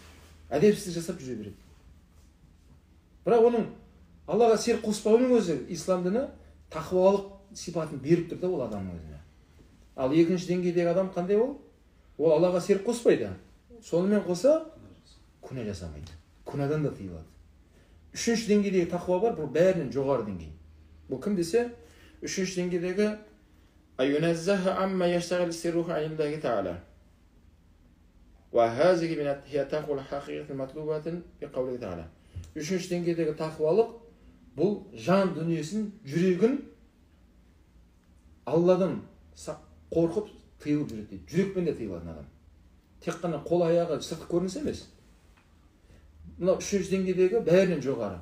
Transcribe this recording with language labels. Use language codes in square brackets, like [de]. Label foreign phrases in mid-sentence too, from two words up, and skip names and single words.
[kk] Әдепсіздік жасап жүре береді. Бірақ оның Аллаға серік қоспауының өзі ислам діні тақуалық сипатын беріп тұр да ол адамның өзіне. Ал екінші деңгейдегі адам қандай ол? Ол Аллаға серік қоспайды. Сонымен қоса күнә жасамайды. Күнәдан да тыйылады. Үшінші деңгейдегі тақуа бар, бұл бәрінен жоғары деңгей. Бұл кім десе, үшінші деңгейдегі [ar] أن ينزه عما يشتغل سره عن الله تعالى. وهذه من هي تقوى الحقيقة مطلوبة بقوله تعالى. [kk] Үшінші деңгейдегі тақуалық бұл жан дүниесін, жүрегін Алладан қорқып тыйылып жүреді дейді. Жүрекпен де тыйылатын адам. Тек қана қол аяғы сыртқы көрініс емес. Мына үшінші деңгейдегі бәрінен жоғары.